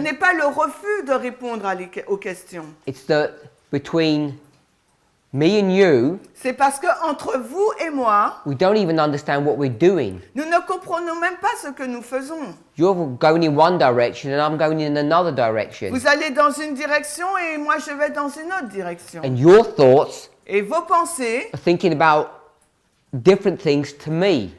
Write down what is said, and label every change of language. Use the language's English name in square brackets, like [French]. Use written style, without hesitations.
[French] n'est pas le refus de répondre aux questions. [English] it's that between me and you, [French] C'est parce qu'entre vous et moi, [English] we don't even understand what we're doing. [French] nous ne comprenons même pas ce que nous faisons. [English] You're going in one direction and I'm going in another direction. [French] Vous allez dans une direction et moi je vais dans une autre direction. [English] And your thoughts [French] Et vos pensées [English] are thinking about different things to me.